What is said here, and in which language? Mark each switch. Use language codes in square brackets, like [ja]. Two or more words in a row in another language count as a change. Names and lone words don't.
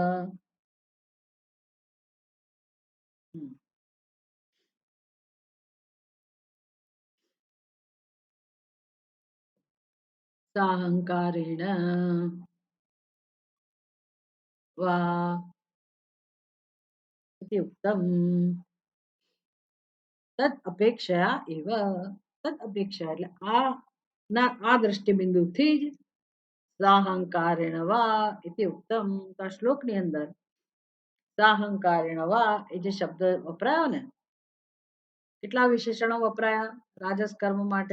[sa] સાહંકારેણ વા इति उक्तम्. તદ અપેક્ષયા એવ. તદ અપેક્ષા [gu] એટલે આ દ્રષ્ટિબિંદુથી જ [sa] સાહંકારેણ વા ઇતિ ઉક્તમ. [gu] તો આ શ્લોકની અંદર [sa] સાહંકારેણ વા [gu] એ જે શબ્દ વપરાયો ને, કેટલા વિશેષણો વપરાયા રાજસ કર્મ માટે.